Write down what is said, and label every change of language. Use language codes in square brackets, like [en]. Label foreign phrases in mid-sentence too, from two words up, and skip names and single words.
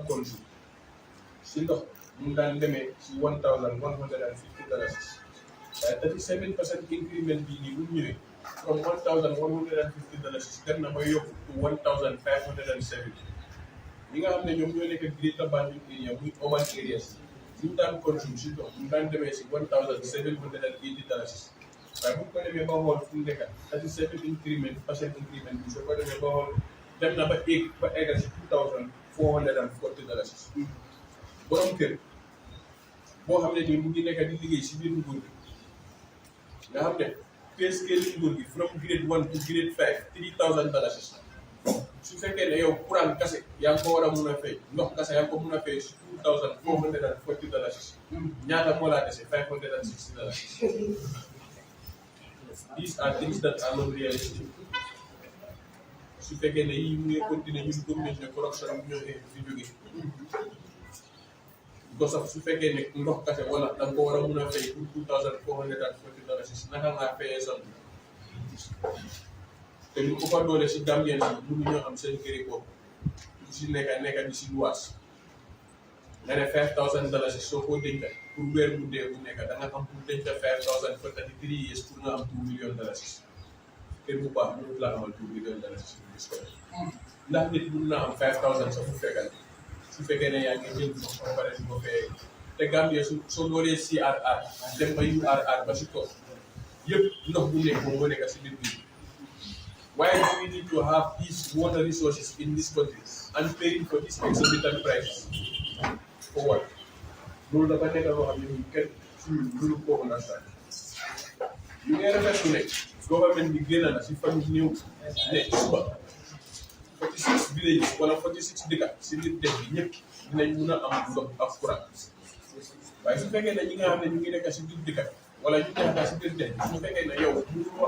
[wo] consumer si ndox mu daan demee si $1,150 waaye 37% increment bii nii bu ñu ñëwee from $1,150 dem na ba yokku to $1,570 ñi nga xam ne ñoom ñoo nekk Greater Banjul area muy [en] urban areas [wo] ñu daan consume si ndox mu daan demee si $1,780 waaye bu ko demee ba xool fu mu nekk 37% increment bi soo ko demee ba xool dem na ba eggal si $2,440 borom kër boo xam ne nii mu ngi nekk di liggéey si biir nguur gi nga xam ne [en] pay scale [wo] nguur gi [en] from grade 1 to grade 5 [wo] $3,000 su fekkee ne yow courant kase yaa ngi ko war a mun a fay ndox kase yaa ngi ko mun a fay si $2,440 ñaata moo laa dese $560. [en] These are things that are not realistic [wo] su fekkee ne yii mu ngi continuer ñun gëm nañ ne corruption bi ñoo fi jógee because su fekkee ne ndox kase wala da nga ko war a mun a fay pour $2,440 naka ngaa fayee sant te te ñu ëppa doole si Gambien yi mënuñoo am seen këri bopp ku si nekk di si luwaas nga ne $5,000 soo ko denc pour weer bu dee bu nekk da nga am pour denc $5,000 [en] for 33 years [wo] pour nga am $2 million kër bu baax mënut laa amal $2 million si bis ko ndax nit mun naa am 5,000 sa fu fekkal su fekkee ne yaa ngi jël ndox ba pare di ko fee te Gambie soo dooree CRR dem ba URR ba si tool yëpp ndox bu nekk moom moo nekk si biir biir [en] why do we need to have these water resources in this country and paying for these exorbitant prices for what? [wo] loolu dafa nekk loo xam ne ñun kenn suñu mënu ko understand ñu ngi rafetlu ne government bi génn na si fan yu néew ne suba 46 villages wala 46 dëkk si biir dëkk bi ñëpp dinañ mun a am ndox ak courant waaye su fekkee ne ñi nga xam ne ñu ngi nekk si biir dëkk wala ñu nekk si biir dëkk su fekkee ne yow mënuloo